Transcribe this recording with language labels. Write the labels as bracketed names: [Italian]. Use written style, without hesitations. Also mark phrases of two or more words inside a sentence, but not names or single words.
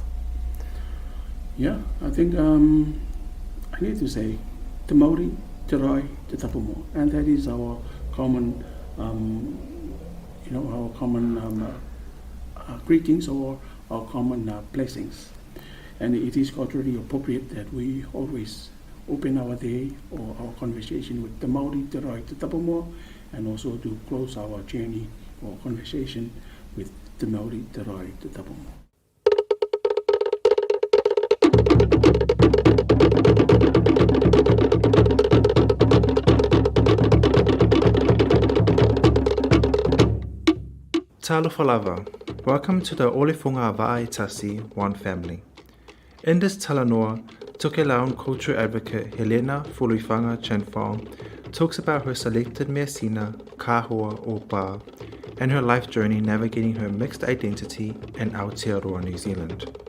[English] Yeah, I think I need to say, [Tokelau] Te Māori, Te Rai, Te Tapumo, [English] and that is our common, greetings, or our common blessings. And it is culturally appropriate that we always open our day or our conversation with [Tokelau] Te Māori, Te Rai, Te Tapumo, [English] and also to close our journey or conversation with [Tokelau] Te Māori, Te Rai, Te Tapumo. Talofa lava. [English] Welcome to the Olefunga Va'aitasi One Family. In this talanoa, Tokelauan cultural advocate Helena Fuluifanga Chenfong talks about her selected Measina, Kahua o Pa, and her life journey navigating her mixed identity in Aotearoa, New Zealand.